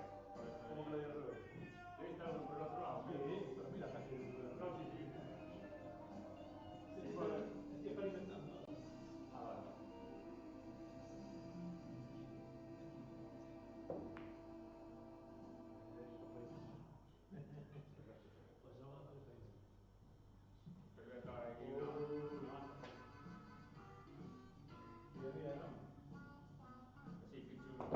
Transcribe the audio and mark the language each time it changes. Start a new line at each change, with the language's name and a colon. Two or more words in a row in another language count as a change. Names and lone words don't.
Spanish: ¿cómo que le dio al revés?
Italian: Devi stare per l'altro lato.
Spanish: Sí, pero mira, casi. No,
Italian: sì, sì.
Spanish: Estoy experimentando. Ah, vale. Pues eso va a salir feísimo.
Italian: Per diventare una massa.
Spanish: Y de día, ¿no?
Italian: Sì, qui